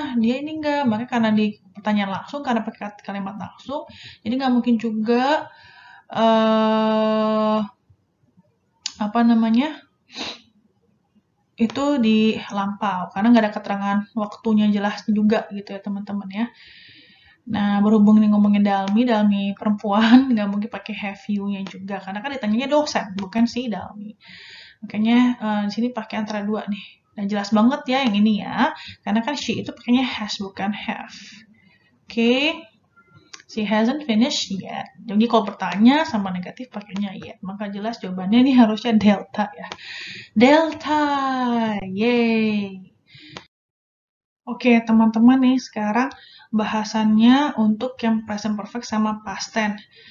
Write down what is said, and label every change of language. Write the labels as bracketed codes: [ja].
[id] Dia ini enggak, makanya karena di pertanyaan langsung, karena pakai kalimat langsung, jadi nggak mungkin juga eh apa namanya itu di lampau karena nggak ada keterangan waktunya jelas juga gitu ya teman-teman ya. Nah, berhubung ini ngomongin Dalmi perempuan, nggak mungkin pakai have you-nya juga, karena kan ditanyanya dosen, bukan si Dalmi. Makanya di sini pakai antara dua nih. Dan jelas banget ya yang ini ya, karena kan she itu pakainya has bukan have. [en] Oke, she hasn't finished yet. [id] Jadi kalau bertanya sama negatif pakainya yet, maka jelas jawabannya ini harusnya delta ya. Delta, yay. Oke, teman-teman nih sekarang bahasannya untuk yang present perfect sama past tense.